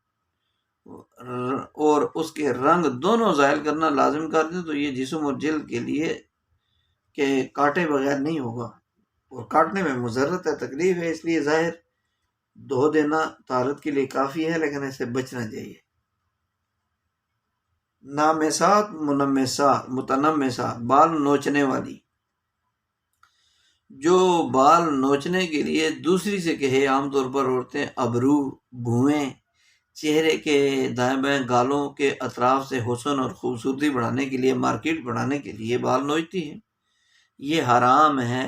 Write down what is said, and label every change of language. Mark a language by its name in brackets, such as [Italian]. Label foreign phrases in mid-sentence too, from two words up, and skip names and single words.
[Urdu] اور اس کے رنگ دونوں زائل کرنا لازم کر دیں تو یہ جسم اور جلد کے لیے کہ کاٹے بغیر نہیں ہوگا، اور کاٹنے میں مضرت ہے، تکلیف ہے، اس لیے ظاہر دھو دینا طہارت کے لیے کافی ہے، لیکن ایسے بچنا چاہیے۔ [Arabic] نامسات، منمسات، متنمسات، [Urdu] بال نوچنے والی، جو بال نوچنے کے لیے دوسری سے کہے، عام طور پر عورتیں ابرو، بھویں، چہرے کے دائیں بائیں گالوں کے اطراف سے حسن اور خوبصورتی بڑھانے کے لیے، مارکیٹ بڑھانے کے لیے بال نوچتی ہیں، یہ حرام ہے۔